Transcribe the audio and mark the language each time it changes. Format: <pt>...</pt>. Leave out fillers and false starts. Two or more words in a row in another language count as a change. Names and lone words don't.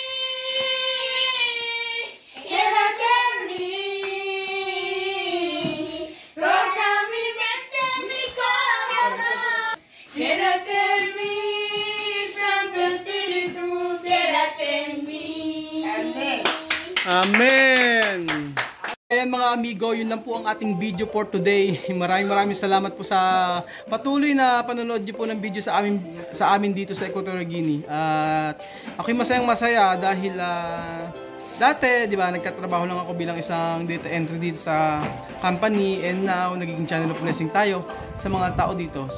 <es>Quédate en mí. Toca mi mente, mi corazón. Quédate en mí. Santo Espíritu, quédate en mí. Amén.</es> <tl>Amen! Ayan mga amigo, yun lang po ang ating video</tl> <en>for today.</en> <tl>Maraming salamat po sa patuloy na panonood niyo po ng video sa amin dito sa Equatorial Guinea. At ako'y masaya dahil dati, di ba, nagkatrabaho lang ako bilang isang</tl> <en>data entry</en> <tl>dito sa company,</tl> <en>and now</en> <tl>nagiging</tl> <en>channel of blessing</en> <tl>tayo sa mga tao dito.</tl>